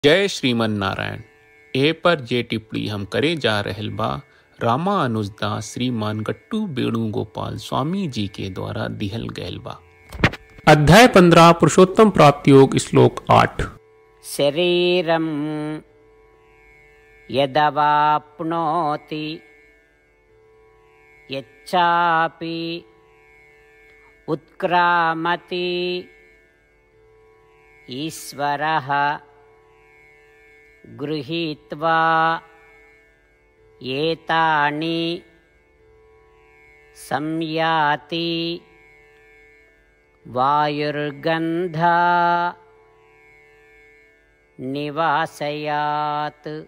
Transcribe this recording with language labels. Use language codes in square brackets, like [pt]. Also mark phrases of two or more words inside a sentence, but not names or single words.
[bho] जय श्रीमन नारायण। ए पर जे टिप्पणी हम करे जा रहल बा रामा अनुजदास श्रीमान गट्टू वेणुगोपाल स्वामी जी के द्वारा दिहल गयल बा। अध्याय 15 पुरुषोत्तम प्राप्ति योग श्लोक 8। [sa] शरीरं यदवाप्नोति यच्चापि उत्क्रामति ईश्वरः गृहीत्वा एतानि संयाति वायुर्गन्धा निवासयात्।